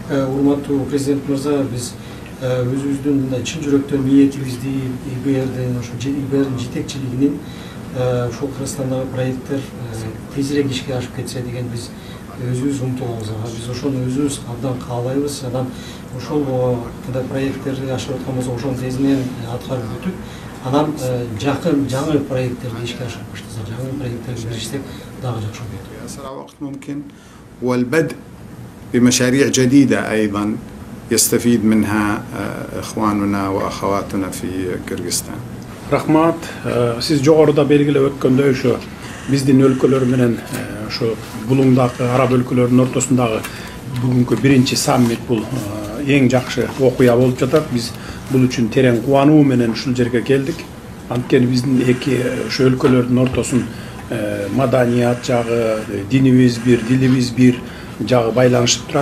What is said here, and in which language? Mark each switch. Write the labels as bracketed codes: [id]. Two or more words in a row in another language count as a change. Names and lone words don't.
[ky] урматтуу президент мырза, биз өзүбүздүн мындай чын жүрөктөн ниетибизди ИБРдин ошо ИБРдин жетекчилигинин ушул Кыргызстандагы проекттер тезирээк ишке ашып кетсе деген биз өзүбүз умтулабыз. Биз ошону өзүбүз абдан каалайбыз. Анан ошол мындай проекттерди ашып аткан болсо ошону тезинен аткарып бүтүп, анан жакын жаңы проекттерди ишке ашырып баштаса, жаңы проекттерге киришсек дагы жакшы болот. [ar] أسرع وقت ممكن والبدء بمشاريع جديدة أيضا يستفيد منها إخواننا وأخواتنا في كыргызстан. [ky] Рахмат. Сиз жогоруда белгилеп өткөндөй ошо биздин өлкөлөр менен ошо булуңдагы араб өлкөлөрүнүн ортосундагы бүгүнкү биринчи саммит бул эң жакшы окуя болуп жатат. Биз бул үчүн терең кубануу менен ушул жерге келдик. Анткени биздин эки ошо өлкөлөрдүн ортосун маданият жагы, динибиз бир, дилибиз бир жагы байланышып турат.